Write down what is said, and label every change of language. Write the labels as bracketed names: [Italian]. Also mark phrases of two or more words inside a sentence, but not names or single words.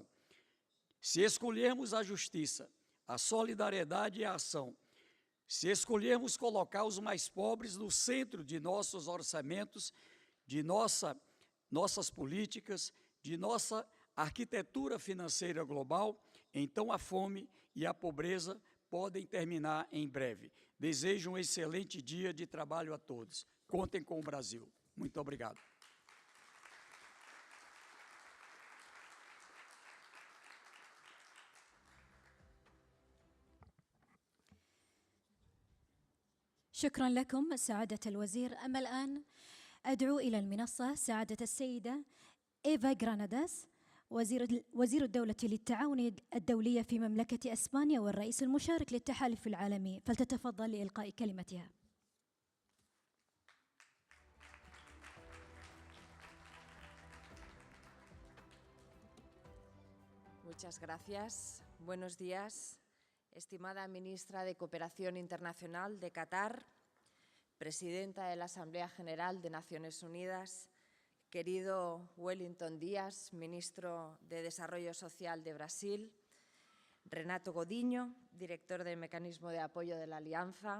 [Portuguese] Se escolhermos a justiça, a solidariedade e a ação, se escolhermos colocar os mais pobres no centro de nossos orçamentos, de nossas políticas, de nossa arquitetura financeira global, então a fome e a pobreza podem terminar em breve. Desejo um excelente dia de trabalho a todos. Contem com o Brasil. Muito obrigado. [Arabic] شكرا لكم سعادة الوزير. أما الآن أدعو إلى المنصة سعادة السيدة إيفا غراناداس وزير الدولة للتعاون الدولي في مملكة إسبانيا والرئيس المشارك للتحالف العالمي، فلتتفضل لإلقاء كلمتها. [Spanish] Muchas gracias. Buenos días, estimada ministra de Cooperación Internacional de Qatar, presidenta de la Asamblea General de Naciones Unidas, querido Wellington Díaz, ministro de Desarrollo Social de Brasil, Renato Godiño, director del Mecanismo de Apoyo de la Alianza.